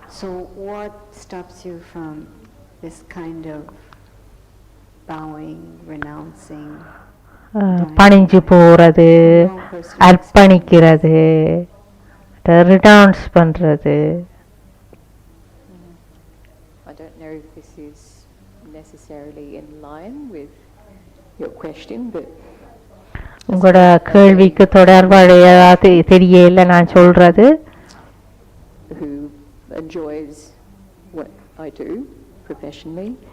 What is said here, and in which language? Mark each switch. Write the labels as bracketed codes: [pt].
[en] So what stops you from this kind of bowing, renouncing? [ta] பணிஞ்சு போறது, அர்ப்பணிக்கிறது, renounce பண்றது. [en] I don't know if this is necessarily in line with your question, but [ta] உங்களோட கேள்விக்கு தொடர்புடையதா தெரியல நான் சொல்றது. [en] Who enjoys what I do professionally?